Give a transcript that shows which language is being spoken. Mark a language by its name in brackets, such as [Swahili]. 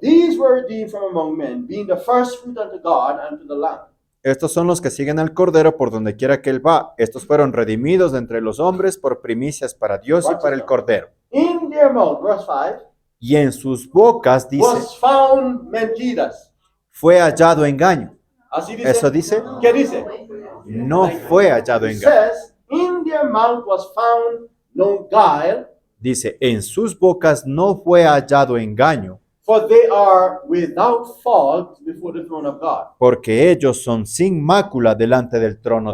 [English] These were redeemed from among men, being the first fruit unto God and to the lamb. [Spanish] Estos son los que siguen al cordero por donde quiera que él va. Estos fueron redimidos de entre los hombres por primicias para Dios y para el cordero. [English] In their mouth, verse 5, [Spanish] Y en sus bocas, dice, [English] was found [Spanish] mentiras. fue hallado engaño. Así dice. ¿Eso dice? ¿Qué dice? No fue hallado [English] It [Spanish] engaño. [English] says, in their mouth was found no guile, [Spanish] Dice, en sus bocas no fue hallado engaño, [English] for they are without fault before the throne of God. [Spanish] porque ellos son sin mácula delante del trono de